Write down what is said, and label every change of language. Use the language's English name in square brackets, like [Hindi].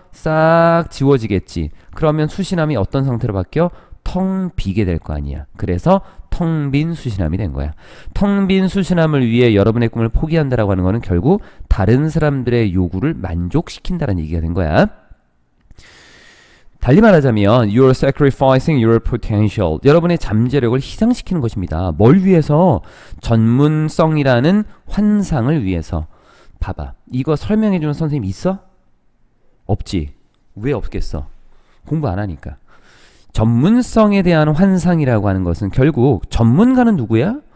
[Korean] 싹 지워지겠지. 그러면 수신함이 어떤 상태로 바뀌어? 텅 비게 될 거 아니야. 그래서 텅 빈 수신함이 된 거야. 텅 빈 수신함을 위해 여러분의 꿈을 포기한다라고 하는 거는 결국 다른 사람들의 요구를 만족시킨다는 얘기가 된 거야. 달리 말하자면 [English] You're sacrificing your potential. [Korean] 여러분의 잠재력을 희생시키는 것입니다. 뭘 위해서? 전문성이라는 환상을 위해서. 봐봐. 이거 설명해주는 선생님 있어? 없지. 왜 없겠어? 공부 안 하니까. 전문성에 대한 환상이라고 하는 것은 결국 전문가는 누구야?